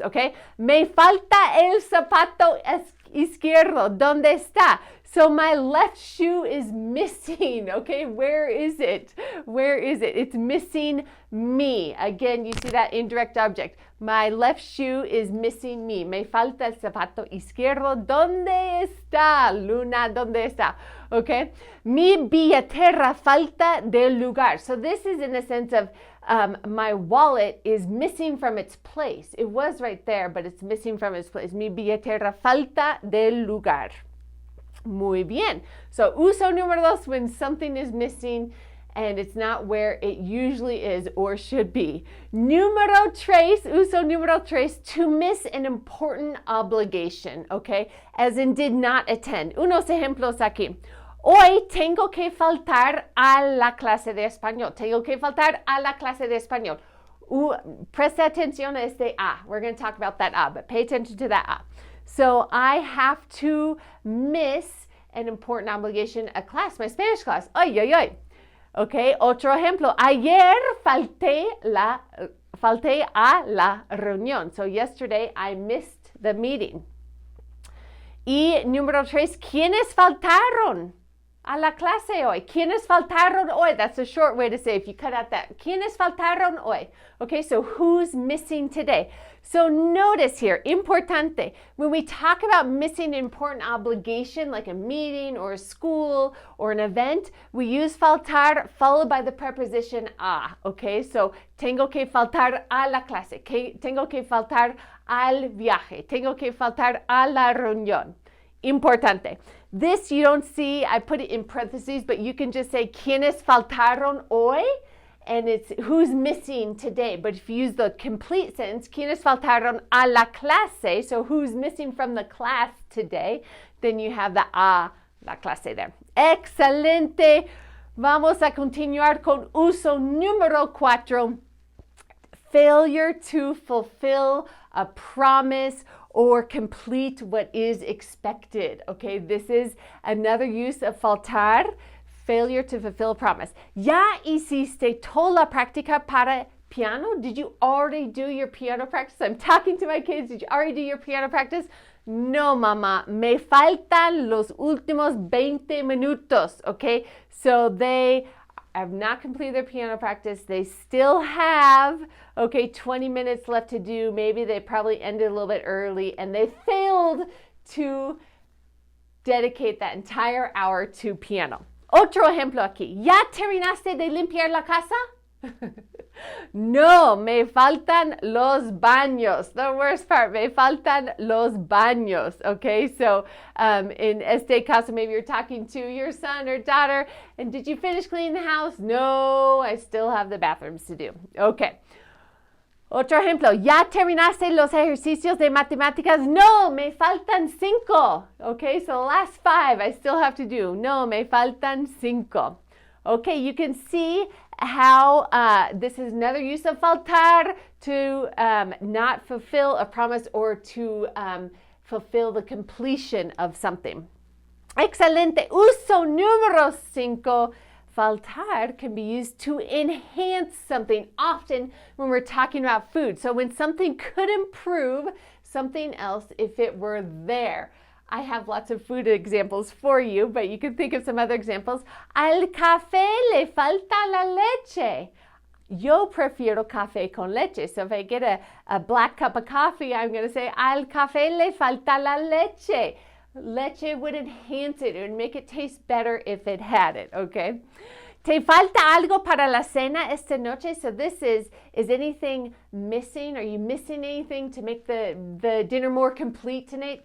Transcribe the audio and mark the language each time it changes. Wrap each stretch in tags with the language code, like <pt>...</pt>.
<es>Okay, me falta el zapato izquierdo. ¿Dónde está?</es> <en>So my left shoe is missing, okay? Where is it? It's missing me. Again, you see that indirect object. My left shoe is missing me.</en> <es>Me falta el zapato izquierdo. ¿Dónde está, Luna? ¿Dónde está? Okay? Mi billetera falta del lugar.</es> <en>So this is in the sense of my wallet is missing from its place. It was right there, but it's missing from its place.</en> <es>Mi billetera falta del lugar. Muy bien.</es> <en>So</en> <es>uso número dos,</es> <en>when something is missing and it's not where it usually is or should be.</en> <es>Número tres, uso número tres,</es> <en>to miss an important obligation, okay? As in did not attend.</en> <es>Unos ejemplos aquí. Hoy tengo que faltar a la clase de español. Tengo que faltar a la clase de español. Presta atención a este a.</es> <en>We're going to talk about that a, but pay attention to that a. So I have to miss an important obligation, a class, my Spanish class. Ay, ay, ay.</en> <es>Okay, otro ejemplo. Ayer falté a la reunión.</es> <en>So yesterday I missed the meeting.</en> <es>Y número tres, ¿quiénes faltaron a la clase hoy? ¿Quiénes faltaron hoy?</es> <en>That's a short way to say if you cut out that.</en> <es>¿Quiénes faltaron hoy?</es> <en>Okay, so who's missing today? So notice here, importante, when we talk about missing an important obligation like a meeting or a school or an event, we use faltar followed by the preposition a, okay?</en> <es>So tengo que faltar a la clase, tengo que faltar al viaje, tengo que faltar a la reunión.</es> <en>Importante. This you don't see, I put it in parentheses, but you can just say</en> <es>¿quiénes faltaron hoy?</es> <en>And it's who's missing today. But if you use the complete sentence,</en> <es>¿quiénes faltaron a la clase?</es> <en>So who's missing from the class today? Then you have the a, la clase there.</en> <es>Excelente. Vamos a continuar con uso número cuatro.</es> <en>Failure to fulfill a promise or complete what is expected. Okay, this is another use of faltar. Failure to fulfill a promise.</en> <es>¿Ya hiciste toda la práctica para piano?</es> <en>Did you already do your piano practice? I'm talking to my kids. Did you already do your piano practice?</en> <es>No, mamá. Me faltan los últimos 20 minutos.</es> <en>Okay, so they have not completed their piano practice. They still have, 20 minutes left to do. Maybe they probably ended a little bit early and they failed to dedicate that entire hour to piano.</en> <es>Otro ejemplo aquí. ¿Ya terminaste de limpiar la casa? No, me faltan los baños.</es> <en>The worst part,</en> <es>me faltan los baños.</es> <en>Okay, so in</en> <es>este caso,</es> <en>maybe you're talking to your son or daughter, and did you finish cleaning the house? No, I still have the bathrooms to do. Okay.</en> <es>Otro ejemplo, ¿ya terminaste los ejercicios de matemáticas? No, me faltan 5.</es> <en>Okay, so the last 5 I still have to do.</en> <es>No, me faltan 5.</es> <en>Okay, you can see how this is another use of faltar to not fulfill a promise or to fulfill the completion of something.</en> <es>Excelente. Uso número 5.</es> <en>Faltar can be used to enhance something, often when we're talking about food. So when something could improve something else if it were there. I have lots of food examples for you, but you can think of some other examples.</en> <es>Al café le falta la leche. Yo prefiero café con leche.</es> <en>So if I get a black cup of coffee, I'm going to say,</en> <es>al café le falta la leche.</es> <en>Leche would enhance it. It would make it taste better if it had it, okay?</en> <es>¿Te falta algo para la cena esta noche?</es> <en>So this is anything missing? Are you missing anything to make the dinner more complete tonight?</en>